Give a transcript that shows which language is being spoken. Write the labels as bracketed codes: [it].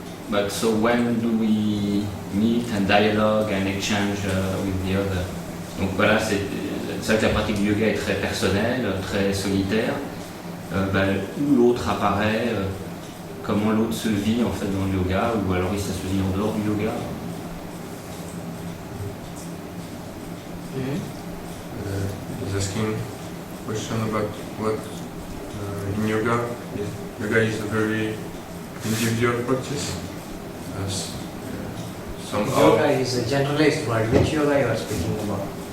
[en] But so when do we meet and dialogue and exchange with the other? [fr] Donc voilà, c'est vrai que la pratique du yoga est très personnelle, très solitaire. Où l'autre apparaît, comment l'autre se vit en fait dans le yoga, ou alors ça se vit en dehors du yoga. [en] He's asking a question about what in yoga. Yoga is a very individual practice. Somehow, Yoga is a generalized word. Which yoga you are speaking about?